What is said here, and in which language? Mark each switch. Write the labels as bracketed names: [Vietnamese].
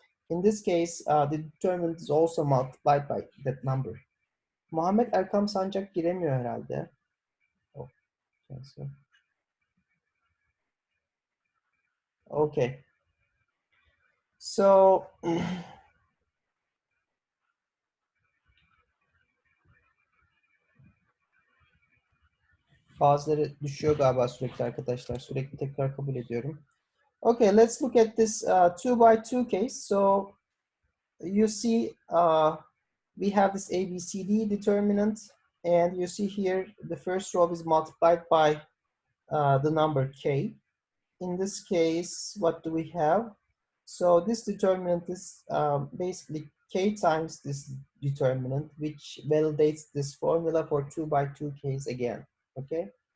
[English] In this case, the determinant is also multiplied by that number. [Turkish] Muhammed Erkam Sancak giremiyor herhalde. Oh, okay. So Bazıları düşüyor galiba sürekli arkadaşlar. Sürekli tekrar kabul ediyorum. [English] Okay, let's look at this 2 by 2 case. So you see we have this ABCD determinant, and you see here the first row is multiplied by the number k. In this case, what do we have? So this determinant is basically k times this determinant, which validates this formula for 2 by 2 case again, okay?